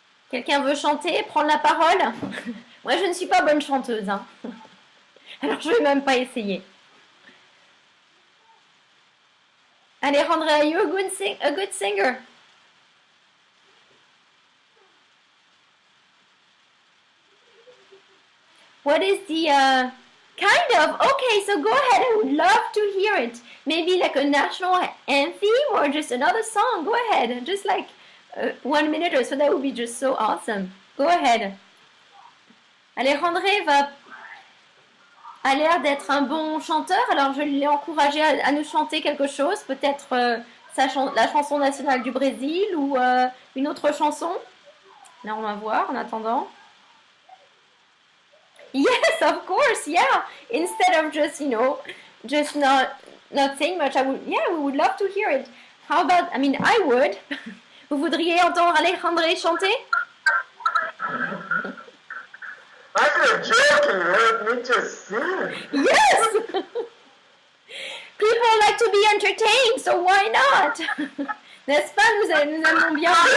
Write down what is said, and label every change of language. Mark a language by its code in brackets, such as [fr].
[fr] Quelqu'un veut chanter, prendre la parole? Moi, je ne suis pas bonne chanteuse, hein. Alors, je ne vais même pas essayer. [en] Alejandra, are you a good singer? What is the kind of? Okay, so go ahead. I would love to hear it. Maybe like a national anthem or just another song. Go ahead. Just like 1 minute or so. That would be just so awesome. Go ahead. [fr] Alejandra a l'air d'être un bon chanteur. Alors, je l'ai encouragé à nous chanter quelque chose. Peut-être la chanson nationale du Brésil ou une autre chanson. Là, on va voir en attendant. [en] Yes, of course, yeah. Instead of just, just not saying much, we would love to hear it. How about, I would. [fr] Vous voudriez entendre Alejandra chanter? [en] I'm joking, let me just sing. Yes! People like to be entertained, so why not? [fr] N'est-ce pas, nous aimons bien.